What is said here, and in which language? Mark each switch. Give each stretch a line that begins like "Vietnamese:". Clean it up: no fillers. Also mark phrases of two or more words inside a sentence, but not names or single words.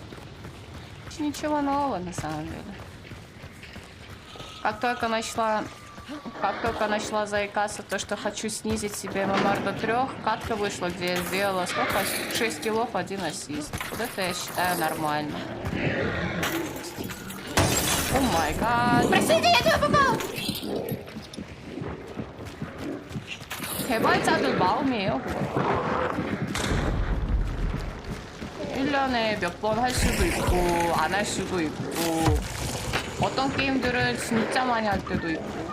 Russian: Ничего нового на самом деле. Как только начала заикаться то, что хочу снизить себе ММР до 3, катка вышла, где я сделала сколько? 6 киллов, 1 ассист. Вот это я считаю нормально.
English: Oh my god.
Russian: Простите, я тебя попал!
Korean: 개발자들 마음이에요, 그거. 1년에 몇 번 할 수도 있고, 안 할 수도 있고, 어떤 게임들은 진짜 많이 할 때도 있고.